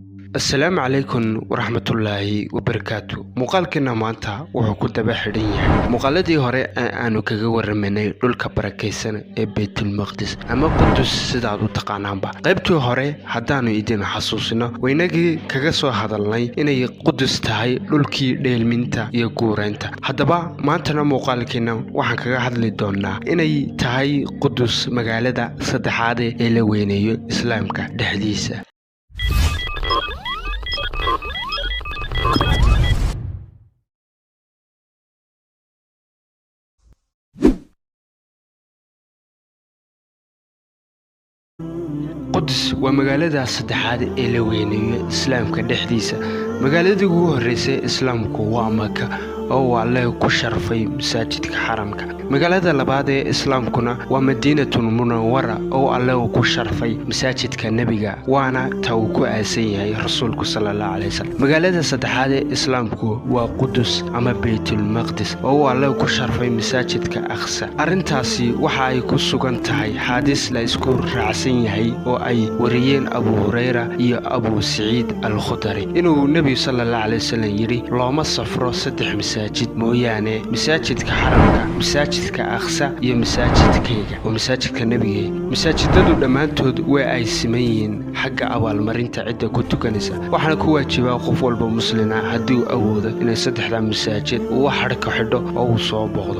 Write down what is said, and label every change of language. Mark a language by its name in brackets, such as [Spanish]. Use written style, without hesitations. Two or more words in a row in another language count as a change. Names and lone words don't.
[Arabic] السلام عليكم ورحمة الله وبركاته. [Somali] مقالكنا maanta wuxuu ku daba xidhan yahay muqaaladii hore aanu kaga waramanay dhulka barakeysan ee Beytul Maqdis ama Qudus sidaad u taqaanaanba. qaybtii hore haddaanu idin xasuusino waynagii kaga soo hadalnay inay Qudus tahay dhulkii dheelminta iyo guureynta. haddaba maantana muqaalkeena waxaan kaga hadli doonaa inay tahay Qudus magaalada saddexaad ee la weyneeyo Islaamka dhexdiisa. [Arabic] قدس ومقالة [Somali] saddexaad ee la weyneeyo Islaamka dhexdiisa. magaaladii ugu horeysay Islaamku waa Maka oo Alle ku sharfay masaajidka xaramka. magaalada labaad ee Islaamkuna waa Madiinatul Munawwara oo Alle ku sharfay masaajidka Nabiga waana ta uu ku aasan yahay Rasuulku [Arabic] صلى الله عليه وسلم. [Somali] magaalada saddexaad ee Islaamku waa Qudus ama Beytul Maqdis oo Alle ku sharfay masaajidka Aqsa. arintaasi waxa ay ku sugan tahay xadiis la isku raacsan yahay oo ay wariyeen Abu Hurayra iyo Abu Sa'id al-Khudri inuu Nabi [Arabic] صلى الله عليه وسلم [Somali] yiri looma safro saddex masaajid mooyaane masaajidka xaramka, masaajidka Aqsa iyo masaajidkayga oo masaajidka Nabiga. masaajidadu dhamaantood way ay simeeyeen xagga abaalmarinta cidda ku tukanaysa. waxaana ku waajibaa qof walba muslina haddii uu awoodo inay saddexda masaajid uu xarka xidho oo uu soo booqdo.